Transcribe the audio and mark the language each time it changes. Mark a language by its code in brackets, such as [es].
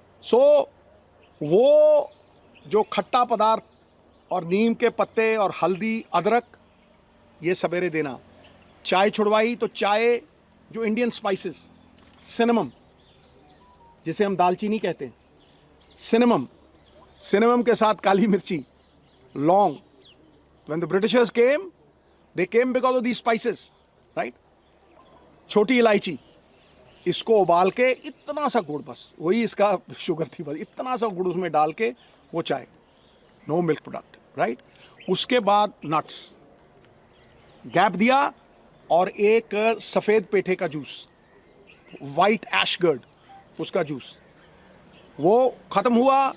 [hi] सो वो जो खट्टा पदार्थ और नीम के पत्ते और हल्दी, अदरक, ये सवेरे देना। चाय छुड़वाई तो चाय, जो इंडियन स्पाइसेस, सिनेमम, जिसे हम दालचीनी कहते हैं, सिनेमम के साथ काली मिर्ची, लौंग। [en] When the Britishers came, they came because of these spices, right? [hi] छोटी इलायची, इसको उबाल के, इतना सा गुड़, बस वही इसका शुगर थी, बस इतना सा गुड़ उसमें डाल के वो चाय, [en] No milk product, right. [hi] उसके बाद नट्स, गैप दिया, और एक सफ़ेद पेठे का जूस, वाइट एशगर्ड, उसका जूस, वो ख़त्म हुआ।